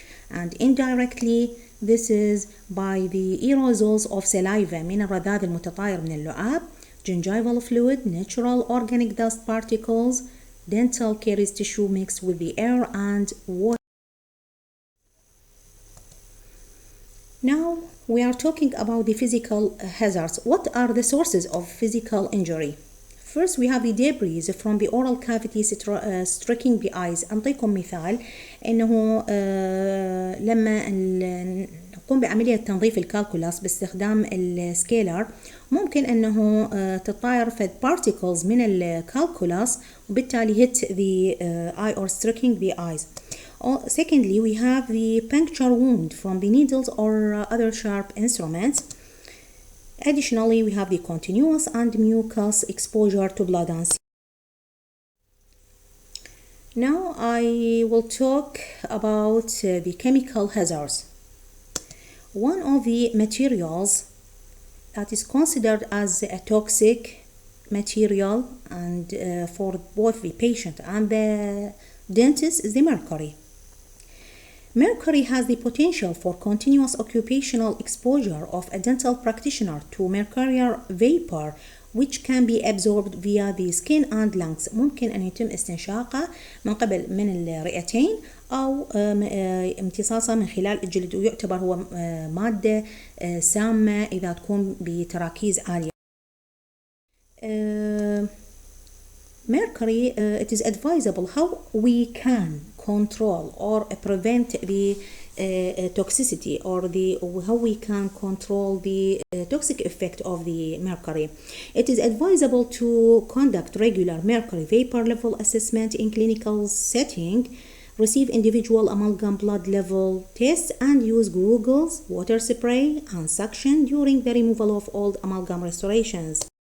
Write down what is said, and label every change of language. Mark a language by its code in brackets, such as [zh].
[en] And indirectly, this is by the aerosols of saliva [ar] من الرذاذ المتطاير من اللعاب, [en] gingival fluid, natural organic dust particles, dental caries tissue mixed with the air and water. Now we are talking about the physical hazards. What are the sources of physical injury? First, we have the debris from the oral cavity striking the eyes. [ar] أنطيكم مثال إنه لما نقوم بعملية تنظيف الكالكولاس باستخدام السكيلر ممكن إنه تطاير فد particles من الكالكولاس وبالتالي [en] hit the eye or striking the eyes. Secondly, we have the puncture wound from the needles or other sharp instruments. Additionally, we have the continuous and mucus exposure to blood and skin. Now I will talk about the chemical hazards. One of the materials that is considered as a toxic material and for both the patient and the dentist is the mercury. Mercury has the potential for continuous occupational exposure of a dental practitioner to mercurial vapor, which can be absorbed via the skin and lungs. [ar] ممكن أن يتم استنشاقه من الرئتين أو امتصاصه من خلال الجلد، ويعتبر هو مادة سامة إذا تكون بتراكيز عالية. [en] Mercury, it is advisable how we can control or prevent the toxicity or how we can control the toxic effect of the mercury. It is advisable to conduct regular mercury vapor level assessment in clinical setting, receive individual amalgam blood level tests, and use goggles, water spray, and suction during the removal of old amalgam restorations.